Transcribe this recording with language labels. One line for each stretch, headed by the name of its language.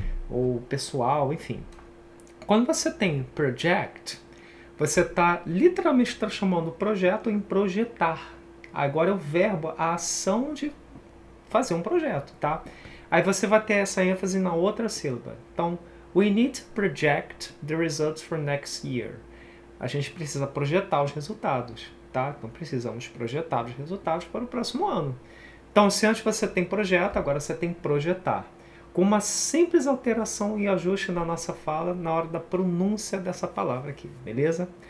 Portuguese: Ou pessoal, enfim. Quando você tem project, você está literalmente transformando o projeto em projetar. Agora é o verbo, a ação de fazer um projeto, tá? Aí você vai ter essa ênfase na outra sílaba.
English: Então, we need to project the results for next year.
Portuguese: A gente precisa projetar os resultados, tá? Então, precisamos projetar os resultados para o próximo ano. Então, se antes você tem projeto, agora você tem projetar. Com uma simples alteração e ajuste na nossa fala na hora da pronúncia dessa palavra aqui, beleza?